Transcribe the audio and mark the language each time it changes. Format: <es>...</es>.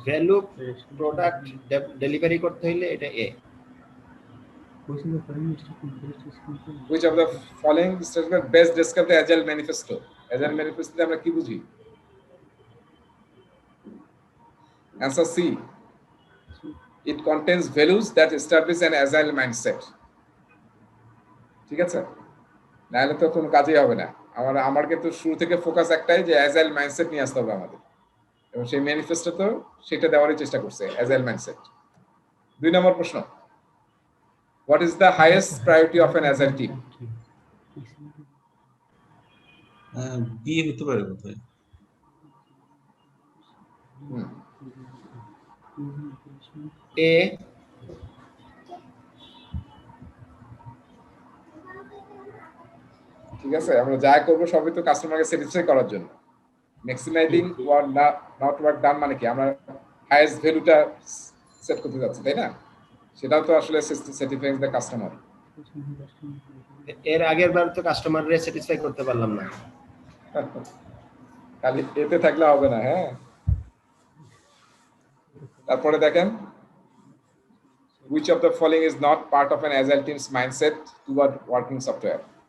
<bn>Value product delivery করতে হইলে এটা এ।</bn> <en>Which of the following statement best describe the Which of the following statement best describe the agile manifesto?</en> <bn>Agile manifesto আমরা কি বুঝি?</bn> <en>Answer C. It contains values that establish an agile mindset.</en> <bn>ঠিক আছে, নাহলে তো কোনো কাজই হবে না। আমার কিন্তু শুরু থেকে ফোকাস একটাই যে অ্যাজাইল মাইন্ডসেট নিয়ে আসতে হবে আমাদের, এবং সেই ম্যানিফেস্টো তো সেটা দেওয়ারই চেষ্টা করছে, অ্যাজাইল মাইন্ডসেট।</bn> <en>2</en> <bn>নম্বর প্রশ্ন,</bn> <en>what is the highest priority of an agile team?</en> <bn>B হতে পারে কোথায়?</bn> <en>এ।</en> <bn>ঠিক আছে, আমরা যা করব সবই তো কাস্টমারকে স্যাটিসফাই করার জন্য।</bn> <en>maximising work not work done</en> <bn>মানে কি, আমরা হাইয়েস্ট ভ্যালুটা সেট করতে যাচ্ছি, তাই না? সেটাও তো আসলে স্যাটিসফাইং দ্য কাস্টমার। এর আগের বার তো কাস্টমাররে স্যাটিসফাই করতে পারলাম না। খালি এতে থাকলে হবে না। হ্যাঁ, তারপরে দেখেন,</bn> <en>which of the following is not part of an agile team's mindset toward working software?</en>